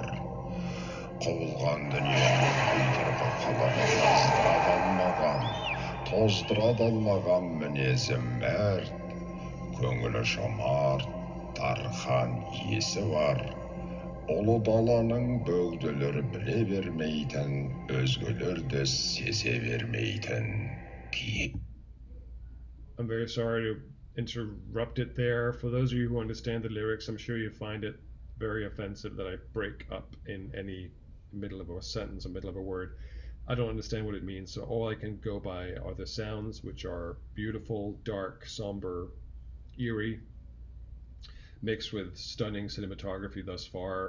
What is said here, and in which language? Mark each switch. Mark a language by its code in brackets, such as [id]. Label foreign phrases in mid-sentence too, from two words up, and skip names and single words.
[kk] Құбылған дүниенің құйдырғы қаламын тоздыра алмаған мінезі мәрт, көңілі жомарт, дархан иесі бар. Ұлы даланың бөгделері біле бермейтін, өзгелерді сезе бермейтін кие. [en] I'm very sorry to interrupt it there. For those of you who understand the lyrics, I'm sure you find it very offensive that I break up in any middle of a sentence or middle of a word. I don't understand what it means, so all I can go by are the sounds, which are beautiful, dark, somber, eerie, mixed with stunning cinematography thus far.